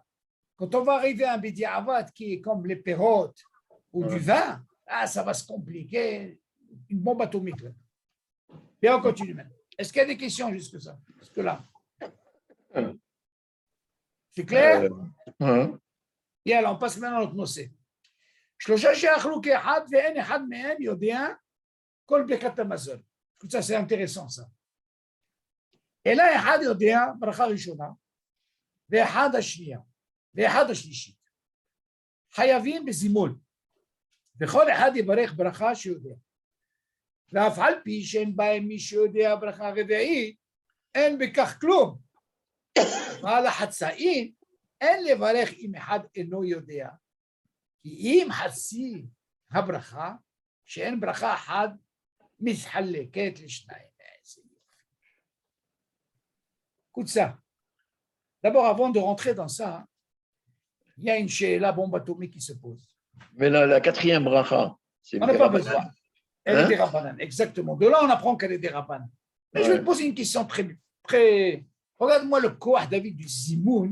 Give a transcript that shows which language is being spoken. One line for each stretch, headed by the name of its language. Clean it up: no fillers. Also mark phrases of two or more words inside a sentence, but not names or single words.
French: Quand on va arriver à un Bediavat qui est comme les pérotes ou du vin, là, ça va se compliquer. Une bombe atomique. Là. Et on continue maintenant. Est-ce qu'il y a des questions jusque ça? Jusque là? C'est clair? Et alors, on passe maintenant à notre noce.
Hebrew: שלושה שאכלו כאחד ואין אחד מהם יודע כל ברכת המזון.
French: Ça, c'est intéressant, ça.
Hebrew: אלא אחד יודע ברכה ראשונה, ואחד השנייה, ואחד השלישית. חייבים בזימון, וכל אחד יברך ברכה שיודע. ואף על פי שאין בהם מי שיודע ברכה רביעית, אין בכך כלום. ועל החצאים, אין לברך אם אחד אינו יודע. כי אם חצי הברכה, שאין ברכה אחת, מתחלקת לשניים.
French: Écoute ça. D'abord, avant de rentrer dans ça, il y a une la bombe atomique qui se pose. Mais la quatrième bracha, c'est on n'a pas besoin. Elle est des rabbanan, exactement. De là, on apprend qu'elle est des rabbanan. Mais je vais te poser une question très... Regarde-moi le koah, David, du Zimoun.